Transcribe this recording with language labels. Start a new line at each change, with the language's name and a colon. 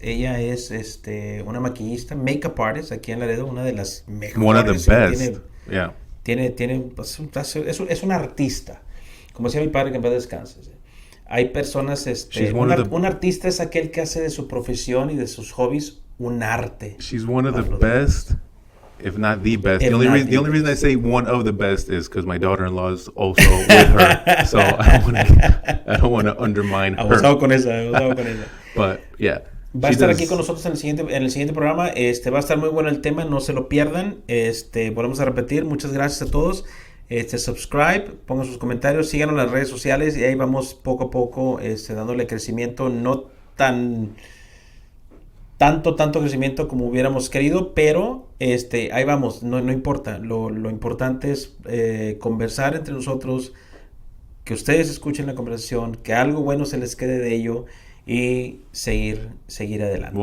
Spanish: Ella es una maquillista,
English: makeup artist
Spanish: aquí en Laredo, una de las mejores.
English: One of the best.
Spanish: Es una artista, como decía mi padre, que en paz descanse. Hay personas, un artista es aquel que hace de su profesión y de sus hobbies un arte.
English: She's one of the best, if not the best. The only reason I say one of the best is because my daughter-in-law is also with her, so I don't want to undermine her.
Spanish: Abusado con esa.
English: But yeah,
Spanish: va a estar aquí con nosotros en el siguiente programa. Va a estar muy bueno el tema, no se lo pierdan. Volvemos a repetir. Muchas gracias a todos. Subscribe, pongan sus comentarios, síganos en las redes sociales y ahí vamos poco a poco dándole crecimiento, no tanto crecimiento como hubiéramos querido, pero ahí vamos, no importa, lo importante es conversar entre nosotros, que ustedes escuchen la conversación, que algo bueno se les quede de ello y seguir adelante.